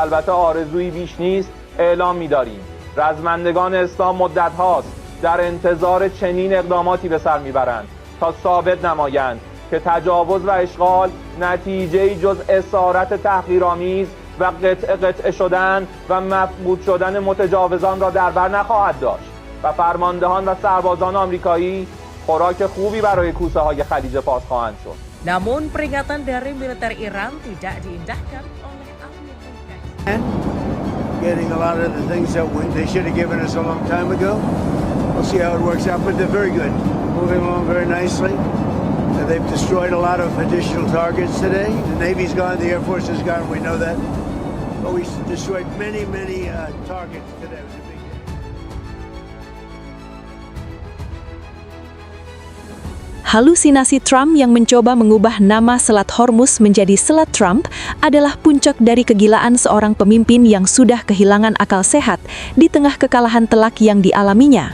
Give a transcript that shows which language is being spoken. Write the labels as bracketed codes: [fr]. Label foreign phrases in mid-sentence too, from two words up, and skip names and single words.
[fa] البته آرزویی بیش نیست، اعلام می‌داریم رزمندگان اسلام مدت هاست در انتظار چنین اقداماتی به سر میبرند تا ثابت نمایند که تجاوز و اشغال نتیجه‌ای جز اسارت تحقیرآمیز و قطعه شدن و مفقود شدن متجاوزان را در بر نخواهد داشت و فرماندهان و سربازان آمریکایی خوراک خوبی برای کوسه های خلیج فارس خواهند شد. [id] Namun peringatan dari militer Iran tidak diindahkan oleh ahli komunikasi. [en] Getting a lot of the things that they should have given us a long time ago. We'll see how it works out, but they're very good. Moving along very nicely. They've destroyed a lot of additional targets today. The Navy's gone, the Air Force is gone, we know that. But we destroyed many targets today. It was a big day. [id] Halusinasi Trump yang mencoba mengubah nama Selat Hormuz menjadi Selat Trump adalah puncak dari kegilaan seorang pemimpin yang sudah kehilangan akal sehat di tengah kekalahan telak yang dialaminya.